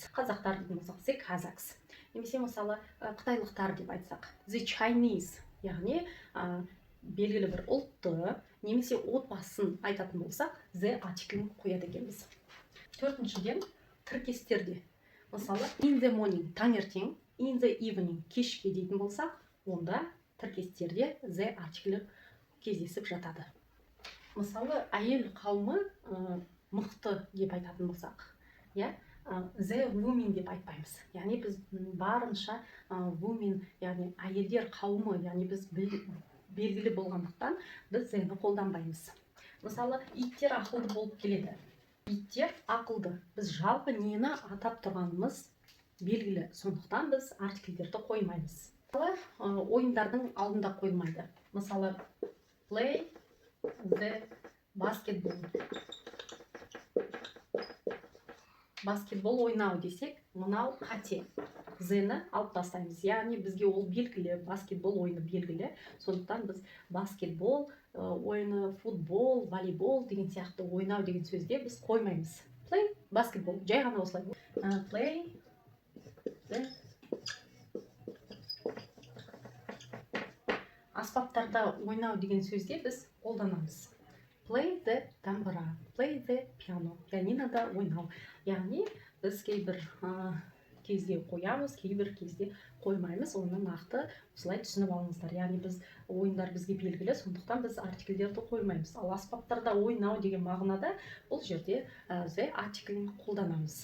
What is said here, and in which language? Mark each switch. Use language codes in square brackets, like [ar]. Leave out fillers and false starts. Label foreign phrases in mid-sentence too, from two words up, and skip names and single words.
[kk] Қазақтар деген болсақ, [en] the Kazakhs. [kk] Немесе мысалы қытайлықтар деп айтсақ, [en] the Chinese, [kk] яғни белгілі бір ұлтты немесе отбасын айтатын болсақ, the артиклін қояды екенбіз. Төртіншіден, тіркестерде. Мысалы, [en] in the morning, таңертең, in the evening, [kk] кешке дейтін болсақ, онда тіркестерде the артиклі кездесіп жатады. Мысалы, әйел қауымы мықты деп айтатын болсақ, иә, [en] the women [kk] деп айтпаймыз. Яғни біз барынша women, яғни әйелдер қауымы, яғни біз белгілі болғандықтан біз the-ні қолданбаймыз. Мысалы, иттер ақылды болып келеді. Иттер ақылды. Біз жалпы нені атап тұрғанымыз белгілі. Сондықтан біз артикльдерді қоймаймыз. Мысалы, ойындардың алдында қойылмайды. Мысалы, [en] play the basketball. [kk] Баскетбол ойнау десек, мынау қате. The-ні алып тастаймыз. Яғни бізге ол белгілі, баскетбол ойыны белгілі. Сондықтан біз баскетбол ойыны, футбол, волейбол деген сияқты ойнау деген сөзде біз қоймаймыз. [en] Play basketball. [kk] Жай ғана осылай. [en] Play the [kk] аспаптарда ойнау деген сөзде біз қолданамыз. [en] Play the тамбура, play the piano. [kk] Пианинода ойнау. Яғни біз кейбір кезде қоямыз, кейбір кезде қоймаймыз. Оны нақты осылай түсініп алыңыздар. Яғни біз ойындар бізге белгілі, сондықтан біз артикльдерді қоймаймыз. Ал аспаптарда ойнау деген мағынада бұл жерде the артиклін қолданамыз.